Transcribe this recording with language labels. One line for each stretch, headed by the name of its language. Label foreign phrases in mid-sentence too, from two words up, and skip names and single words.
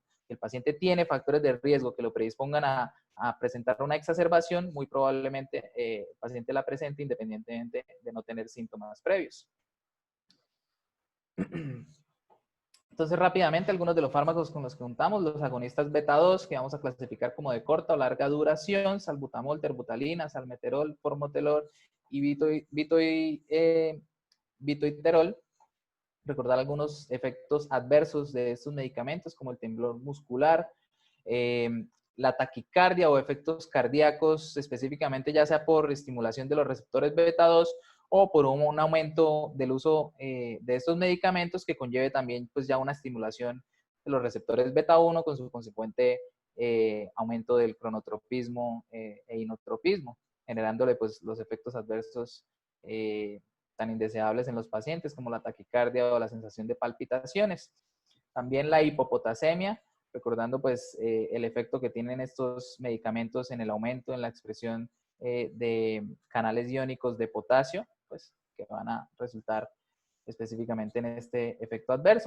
Spanish: Si el paciente tiene factores de riesgo que lo predispongan a presentar una exacerbación, muy probablemente el paciente la presente independientemente de no tener síntomas previos. Entonces, rápidamente, algunos de los fármacos con los que contamos: los agonistas beta 2, que vamos a clasificar como de corta o larga duración: salbutamol, terbutalina, salmeterol, formoterol y vitoiterol. Recordar algunos efectos adversos de estos medicamentos, como el temblor muscular, la taquicardia o efectos cardíacos, específicamente ya sea por estimulación de los receptores beta 2 o por un aumento del uso de estos medicamentos que conlleve también pues ya una estimulación de los receptores beta 1 con su consecuente aumento del cronotropismo e inotropismo, generándole pues los efectos adversos tan indeseables en los pacientes como la taquicardia o la sensación de palpitaciones. También la hipopotasemia, recordando pues el efecto que tienen estos medicamentos en el aumento en la expresión de canales iónicos de potasio, pues que van a resultar específicamente en este efecto adverso.